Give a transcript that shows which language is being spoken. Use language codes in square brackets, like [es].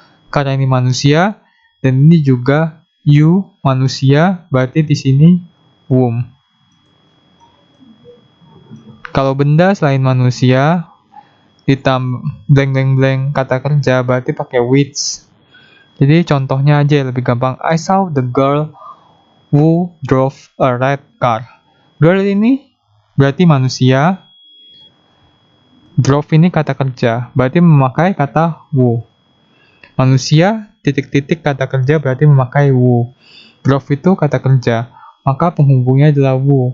[id] Karena ini manusia dan ini juga you, manusia, berarti di sini whom. Kalau benda selain manusia ditambah [en] blank blank blank [id] kata kerja berarti pakai which. Jadi contohnya aja lebih gampang. [en] I saw the girl who drove a red car. [id] Girl ini berarti manusia. Drove ini kata kerja, berarti memakai kata who. Manusia titik-titik kata kerja berarti memakai who. Drove itu kata kerja, maka penghubungnya adalah who.